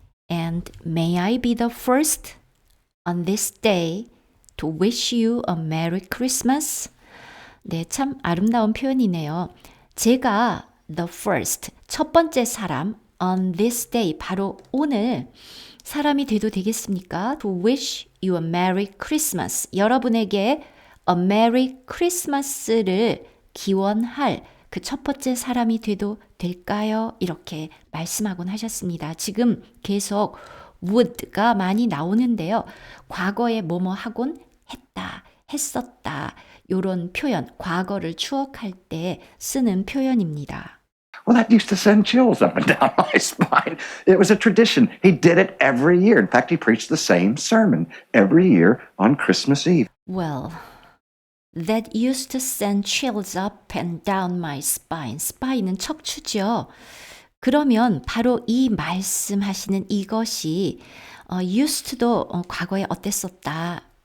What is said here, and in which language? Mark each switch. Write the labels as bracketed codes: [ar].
[en] And may I be the first on this day to wish you a Merry Christmas? [ko] 네, 참 아름다운 표현이네요. 제가 the first, 첫 번째 사람 [en] on this day, [ko] 바로 오늘 사람이 돼도 되겠습니까? [en] To wish you a Merry Christmas. [ko] 여러분에게 a Merry Christmas를 기원할 그 첫 번째 사람이 돼도 될까요? 이렇게 말씀하곤 하셨습니다. 지금 계속 would가 많이 나오는데요. 과거에 뭐뭐 하곤 했다, 했었다. 이런 표현, 과거를 추억할 때 쓰는 표현입니다. [en] Well, that used to send chills up and down my spine. It was a tradition. He did it every year. In fact, he preached the same sermon every year on Christmas Eve. Well, that used to send chills up and down my spine. [ko] spine은 척추죠. 그러면 바로 이 말씀하시는 이것이 used to도 과거에 어땠었다.